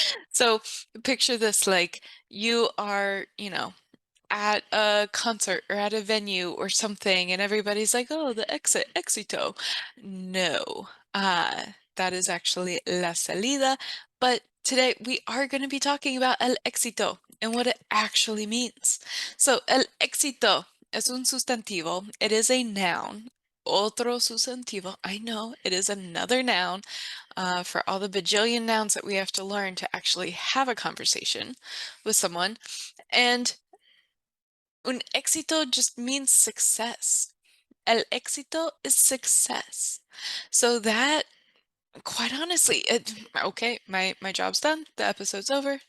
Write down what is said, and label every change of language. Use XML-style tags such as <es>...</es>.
<en>So picture this, like you are, at a concert or at a venue or something, and everybody's like, "Oh, the exit, éxito." No, that is actually la salida. But today we are going to be talking about el éxito and what it actually means.</en> <es>So el éxito es un sustantivo.</es> <en>It is a noun.</en> <es>Otro sustantivo.</es> <en>I know it is another noun for all the bajillion nouns that we have to learn to actually have a conversation with someone. And un éxito just means success. El éxito is success. So that, quite honestly, okay, my job's done. The episode's over.</en>